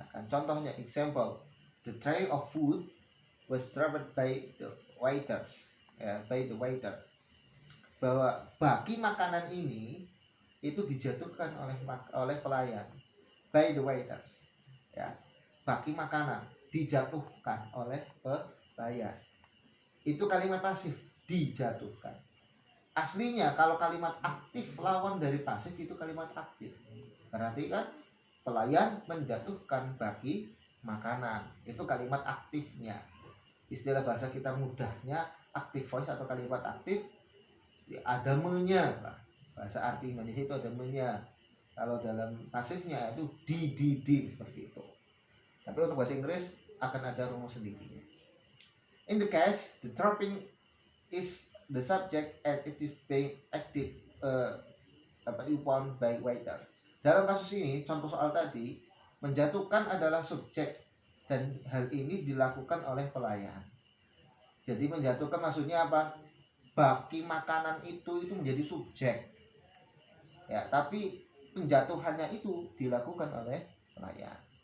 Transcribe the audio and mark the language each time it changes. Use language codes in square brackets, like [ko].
[en] Contohnya, example, the tray of food was served by the waiters. By the waiter. [id] Bahwa baki makanan ini itu dijatuhkan oleh pelayan. [en] By the waiters. [id] Ya, baki makanan dijatuhkan oleh pelayan. Itu kalimat pasif, dijatuhkan. Aslinya kalau kalimat aktif lawan dari pasif itu kalimat aktif. Berarti kan pelayan menjatuhkan baki makanan. Itu kalimat aktifnya. Istilah bahasa kita mudahnya active voice atau kalimat aktif, ada me-nya. Bahasa arti Indonesia itu ada me-nya. Kalau dalam pasifnya itu di seperti itu. Tapi untuk bahasa Inggris akan ada rumus sendiri. [en] In the case, the dropping is the subject and it is being acted upon by waiter. [id] Dalam kasus ini, contoh soal tadi, menjatuhkan adalah subjek dan hal ini dilakukan oleh pelayan. Jadi menjatuhkan maksudnya apa? Baki makanan itu menjadi subjek. Ya, tapi penjatuhannya itu dilakukan oleh pelayan.